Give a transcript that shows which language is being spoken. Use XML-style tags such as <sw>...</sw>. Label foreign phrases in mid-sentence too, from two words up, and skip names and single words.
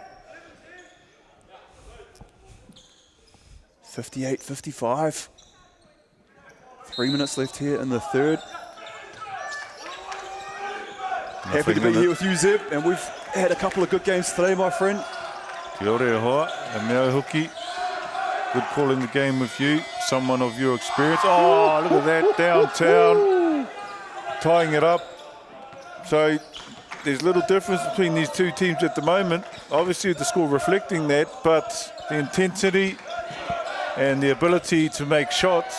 <en>58-55. 3 minutes left here in the third. Happy to be here with you, Zeb, and we've had a couple of good games today, my friend.</en> <mi>Kia ora hoa,</mi> <en>and Ma'ORI. Good calling the game with you, someone of your experience. Oh, look at that, downtown, tying it up. So there's little difference between these two teams at the moment. Obviously the score reflecting that, but the intensity and the ability to make shots.</en>